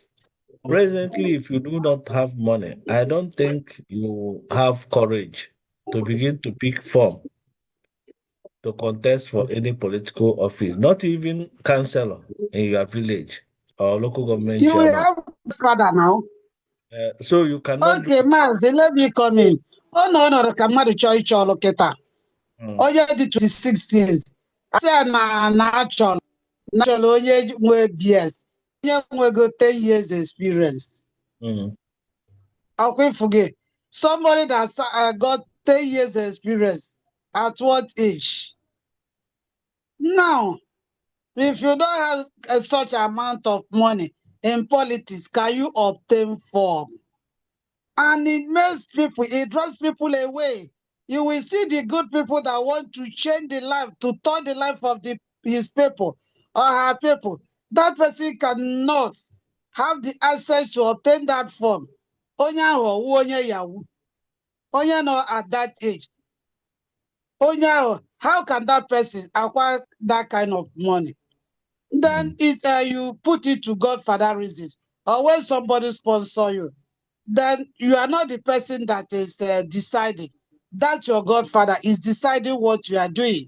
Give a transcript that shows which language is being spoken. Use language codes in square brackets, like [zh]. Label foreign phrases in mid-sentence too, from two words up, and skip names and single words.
[en] Presently, if you do not have money, I don't think you have courage to begin to pick form to contest for any political office, not even councillor in your village or local government You will chairman. have father now. So you cannot do. Okay, Maazị, let me come in. [ig] Ọ nọ ọnọdụ ka mmadụ chọọ ịchọ ọrụ kịta. Mm. Onye dị 26 years. asị ya na achọrọ onye nwe BS, onye nwego 10 [en] years experience. Mm. Forget somebody that got 10 years experience at what age? Now, if you don't have such amount of money in politics, can you obtain form? And it draws people away. You will see the good people that want to change the life, to turn the life of his people or her people. That person cannot have the access to obtain that form. [ig] Onye ahụ wụ onye yahoo, onye nọ [en] at that age. [ig] Onye ahụ, [en] how can that person acquire that kind of money? Then you put it to Godfatherism, or when somebody sponsor you, then you are not the person that is deciding. That your godfather is deciding what you are doing.